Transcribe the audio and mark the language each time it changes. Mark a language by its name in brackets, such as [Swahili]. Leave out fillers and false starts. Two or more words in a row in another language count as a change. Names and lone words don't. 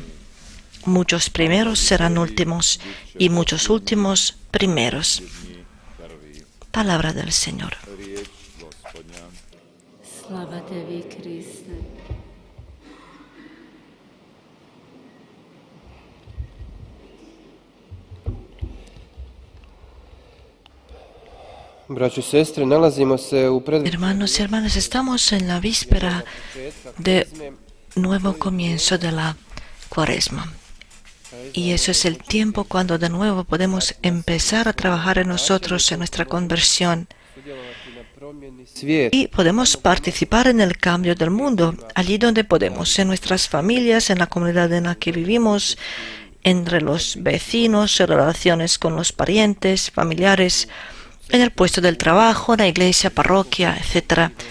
[Spanish] Muchos primeros serán últimos, y muchos últimos primeros. Palabra del Señor. [Croatian] Slava tebi, Kriste. Braćo i sestre, nalazimo se u [Spanish] Hermanos y hermanas, estamos en la víspera de nuevo comienzo de la Cuaresma. Y eso es el tiempo cuando de nuevo podemos empezar a trabajar en nosotros, en nuestra conversión. Y podemos participar en el cambio del mundo, allí donde podemos, en nuestras familias, en la comunidad en la que vivimos, entre los vecinos, en relaciones con los parientes, familiares, en el puesto del trabajo, en la iglesia, parroquia, etc.